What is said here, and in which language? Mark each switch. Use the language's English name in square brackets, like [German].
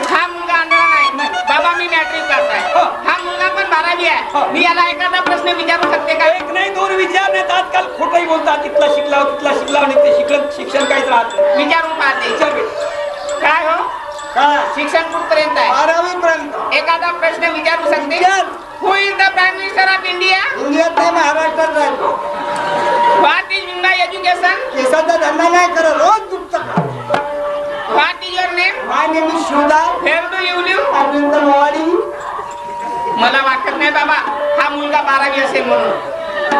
[Marathi] हा मुलगा आणला नाही बाबा, मी मॅट्रिक पास आहे. हा मुलगा पण 12वी आहे. मी याला एखादा प्रश्न विचारू शकते का? एक नाही दोन विचार नाहीत, आजकाल खोटंही बोलतात. तिथला शिकला आणि ते शिक्षण काहीच राहत नाही. विचारून पाहते. विचार बे. काय हो काय शिक्षण कुठपर्यंत आहे? 12वी पर्यंत. एखादा प्रश्न विचारू शकते? [English] Who is the prime minister of India? [Marathi] इंडियात नाही, महाराष्ट्रात राहतो. [English] What is Mumbai education? [Marathi] केसाचा धंदा नाही करत, रोज दुखत. [English] What is your name? My name is Shivdas. Where do you live? Arvind Mowadi. [Marathi] मला वाटत नाही बाबा हा मुलगा 12वी असेल म्हणून.